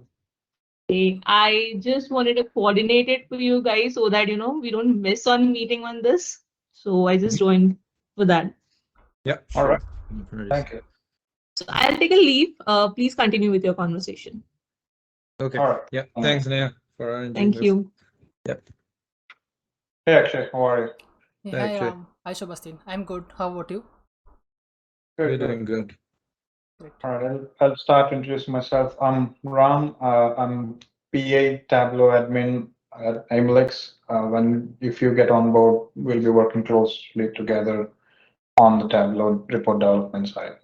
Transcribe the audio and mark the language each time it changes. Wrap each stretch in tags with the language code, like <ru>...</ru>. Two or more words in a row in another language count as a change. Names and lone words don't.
<en>Hey, I just wanted to coordinate it for you guys so that we don't miss on meeting on this. So I just joined for that. Yeah, All right. sure. No worries. Thank you. So I'll take a leave. Please continue with your conversation. Okay. All right. Yeah. Thanks, Neha, for arranging Thank this. you. Yep. Hey, Akshay, how are you? Hey, Hi, hi Akshay. Ram. Hi Sebastian. I'm good. How about you? We're Good, doing good. good. Great. All right, I'll start introducing myself. I'm Ram. I'm PA Tableau admin at Aimlex. If you get on board, we'll be working closely together on the Tableau report development side.</en>